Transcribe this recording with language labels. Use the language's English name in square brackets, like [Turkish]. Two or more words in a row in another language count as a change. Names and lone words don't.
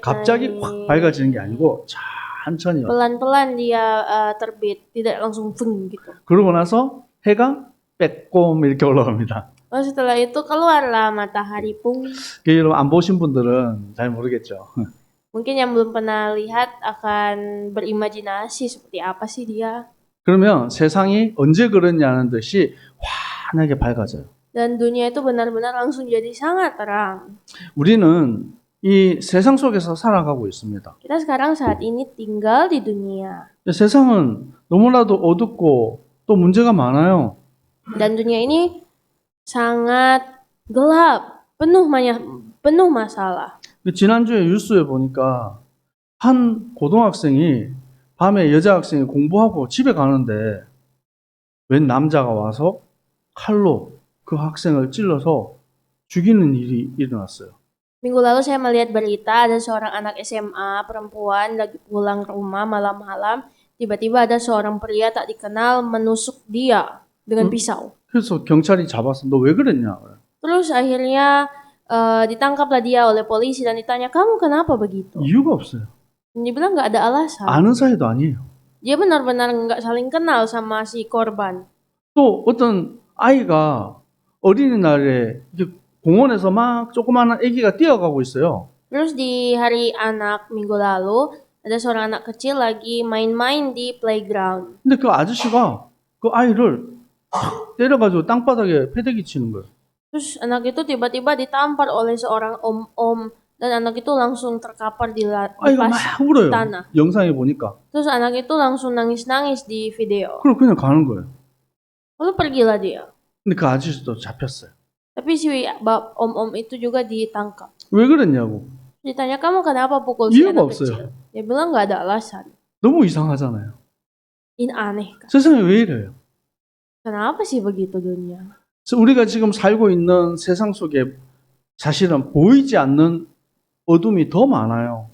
[Korean] 갑자기 확 밝아지는 게 아니고 천천히. [Indonesian] Pelan-pelan dia terbit, tidak langsung feng gitu. [Korean] 그러고 나서 해가 빼꼼 이렇게 올라옵니다. [Indonesian] Setelah itu keluarlah matahari pung. [Korean] 여러분 안 보신 분들은 잘 모르겠죠. [Indonesian] Mungkin yang belum pernah lihat akan berimajinasi seperti apa sih dia. [Korean] 그러면 세상이 언제 그랬냐는 듯이 환하게 밝아져요. [Indonesian] Dan dunia itu benar-benar langsung jadi sangat terang. [Korean] 우리는 이 세상 속에서 살아가고 있습니다. [Indonesian] Kita sekarang saat ini tinggal di dunia. [Korean] 세상은 너무나도 어둡고 또 문제가 많아요. [Indonesian] Dan dunia ini sangat gelap, penuh masalah. [Korean] 지난주에 뉴스에 보니까 한 고등학생이 밤에 여자 학생이 공부하고 집에 가는데 웬 남자가 와서 칼로 그 학생을 찔러서 죽이는 일이 일어났어요. [Indonesian] Minggu lalu saya melihat berita ada seorang anak SMA perempuan lagi pulang ke rumah malam-malam, tiba-tiba ada seorang pria tak dikenal menusuk dia dengan pisau. [Korean] 그래서 경찰이 잡았어. 너 왜 그랬냐? [Indonesian] Terus akhirnya ditangkaplah dia oleh polisi dan ditanya, kamu kenapa begitu? [Korean] 이유가 없어요. [Indonesian] Dia bilang nggak ada alasan. [Korean] 아는 사이도 아니에요. [Indonesian] Dia benar-benar nggak saling kenal sama si korban. [Korean] 또 어떤 아이가 어린이날에 공원에서 막 조그마한 아기가 뛰어가고 있어요. [Indonesian] Terus di hari anak minggu lalu ada seorang anak kecil lagi main-main di playground. [Korean] 근데 그 아저씨가 그 아이를 때려가지고 땅바닥에 패대기 치는 거예요. [Indonesian] Terus anak itu tiba-tiba ditampar oleh seorang om-om dan anak itu langsung terkapar di [Korean] 아이가 막 울어요. [Indonesian] tanah. [Korean] 영상에 보니까. [Indonesian] Terus anak itu langsung nangis-nangis di video. [Korean] 그럼 그냥 가는 거예요. [Indonesian] Lalu pergilah dia. [Korean] 근데 그 아저씨도 잡혔어요. [Indonesian] Tapi si om-om itu juga ditangkap. [Korean] 왜 그랬냐고. [Indonesian] Ditanya, kamu kenapa pukul si [Korean] 이유가 [Indonesian] anak [Korean] 없어요. [Indonesian] kecil? Dia bilang nggak ada alasan. [Korean] 너무 이상하잖아요. [Indonesian] Ini aneh kan? [Korean] 세상이 왜 이래요? [Indonesian] Kenapa sih begitu dunia? [Korean] 우리가 지금 살고 있는 세상 속에 사실은 보이지 않는 어둠이 더 많아요.